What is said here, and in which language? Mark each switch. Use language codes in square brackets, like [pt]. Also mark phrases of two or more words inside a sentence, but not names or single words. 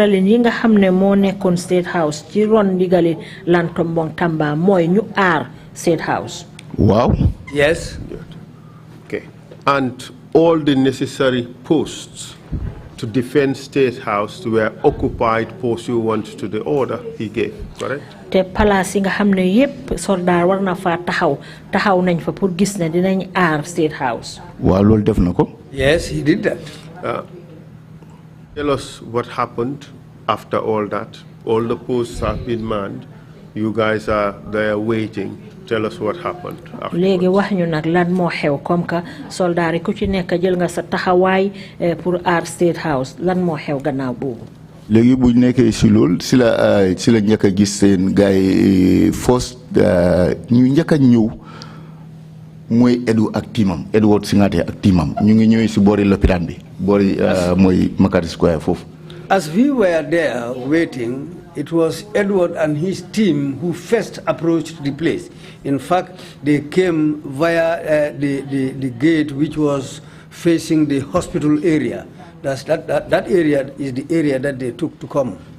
[en] State House State House. Wow. Yes. Good. Okay. And all the necessary posts to defend State House were occupied pursuant to the order he gave, correct? [wo] Te palace nga xamne yépp soldat war na fa taxaw nañ fa pour gis ne dinañ aar State House. Waaw loolu def na ko. [en] Yes, he did that. Tell us what happened after all that. All the posts have been manned. You guys are there waiting. Tell us what happened. [wo] Léegi wax ñu nak lan mo xew [fr] comme que [wo] soldat ku ci nekk jël nga sa taxawaay pour aar State House lan mo xew gannaaw boobu. Léegi bu nekkee si lool si la njëkk a gis seen gaay force ñu njëkk a ñëw mooy Edu ak timam Edward Singate ak timam ñu ngi ñëwee si boori lopitaan bi boori mooy Makati Square foofu. [en] As we were there waiting, it was Edward and his team who first approached the place. In fact, they came via the gate which was facing the hospital area. That area is the area that they took to come.